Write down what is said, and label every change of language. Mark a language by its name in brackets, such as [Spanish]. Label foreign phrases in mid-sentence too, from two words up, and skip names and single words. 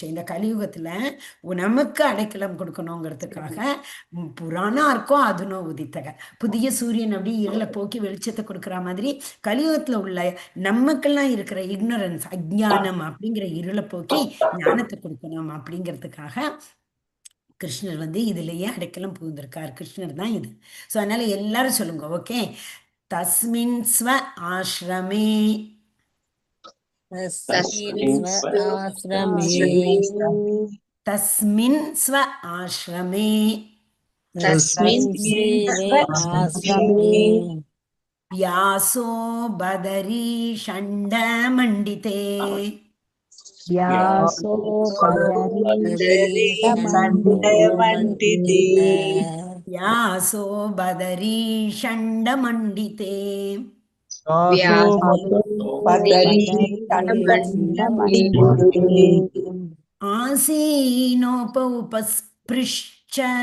[Tamil] இந்த கலியுகத்தில் நமக்கு அடைக்கலம் கொடுக்கணுங்கிறதுக்காக புராணம் இருக்கோ அதுனோ உதித்தக, புதிய சூரியன் அப்படி இருளை போக்கி வெளிச்சத்தை கொடுக்குற மாதிரி கலியுகத்தில் உள்ள நமக்கெல்லாம் இருக்கிற இக்னரன்ஸ் அஜ்ஞானம் அப்படிங்கிற இருளை போக்கி ஞானத்தை கொடுக்கணும் அப்படிங்கிறதுக்காக கிருஷ்ணர் வந்து இதுலயே அடைக்கலம் புகுந்திருக்கார். கிருஷ்ணர் தான் இது. ஸோ அதனால எல்லாரும் சொல்லுங்க. ஓகே. [Sanskrit] तस्मिन् स्व आश्रमे तस्मिन् स्व आश्रमे व्यासो बदरी षण्ड मण्डिते व्यासो व्यासो बदरी षण्ड मण्डिते आसीनोप उपस्पृश्य